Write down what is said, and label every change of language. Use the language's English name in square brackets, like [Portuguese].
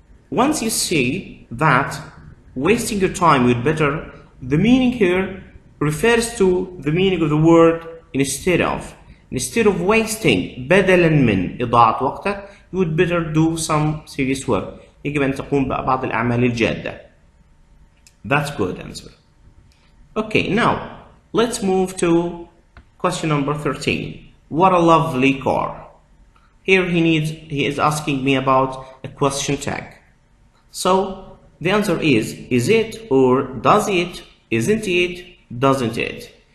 [English] Once you see that wasting your time you'd better, the meaning here refers to the meaning of the word instead of. Instead of wasting [Arabic] بدلا من إضاعة وقتك, [English] you would better do some serious work. [Arabic] يجب أن تقوم ببعض الأعمال الجادة. [English] That's good answer. Okay, now let's move to question number 13. What a lovely car. Here he is asking me about a question tag. So the answer is it or does it, isn't it, doesn't it?